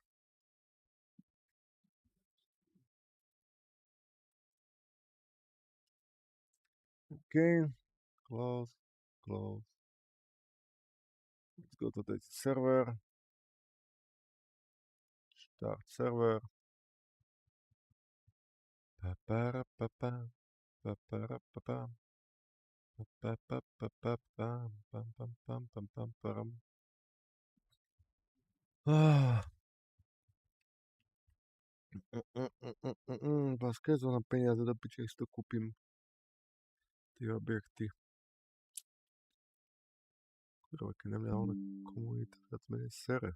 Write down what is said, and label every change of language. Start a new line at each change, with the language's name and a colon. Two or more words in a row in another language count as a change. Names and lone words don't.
English: Okay. Close. Let's go to the server. Start server. Pa-pa-ra-pa-pa. Pa-pa-ra-pa-pa. Pa-pa-pa-pa-pa-pam. Pam-pam-pam-pam-pam-pam.
Slovak: Keď zohnám peniaze do piče, si to kúpim. Tie objekty. Kurva, keď na mňa ona komunita viac menej sere.